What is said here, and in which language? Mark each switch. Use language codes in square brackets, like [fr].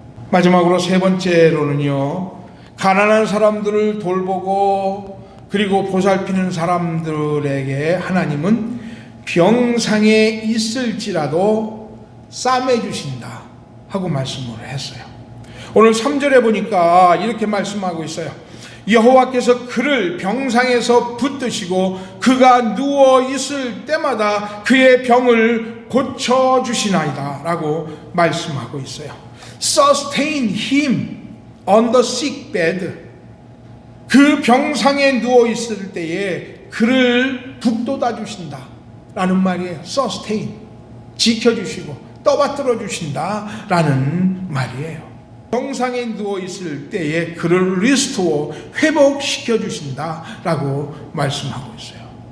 [ko] 마지막으로 세 번째로는요, 가난한 사람들을 돌보고 그리고 보살피는 사람들에게 하나님은 병상에 있을지라도 싸매 주신다 하고 말씀을 했어요. 오늘 3절에 보니까 이렇게 말씀하고 있어요. 여호와께서 그를 병상에서 붙드시고 그가 누워 있을 때마다 그의 병을 고쳐주시나이다 라고 말씀하고 있어요. [en] Sustain him on the sick bed. [ko] 그 병상에 누워 있을 때에 그를 북돋아 주신다 라는 말이에요. Sustain, 지켜주시고 떠받들어 주신다 라는 말이에요. 병상에 누워 있을 때에 그를 리스토어, 회복시켜 주신다 라고 말씀하고 있어요.